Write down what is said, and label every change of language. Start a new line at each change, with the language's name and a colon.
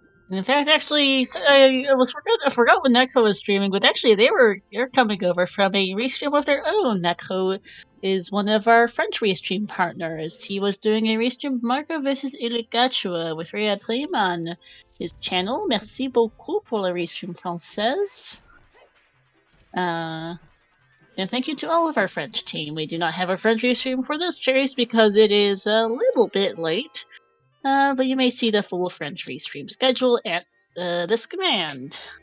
English: In fact, actually, I forgot when Neko was streaming, but actually they're coming over from a restream of their own. Neko is one of our French restream partners. He was doing a restream of Marco vs. Illigachua with Riyad Klim on his channel.
French: Merci beaucoup pour la restream française.
English: And thank you to all of our French team. We do not have a French restream for this chase because it is a little bit late. But you may see the full French restream schedule at this command.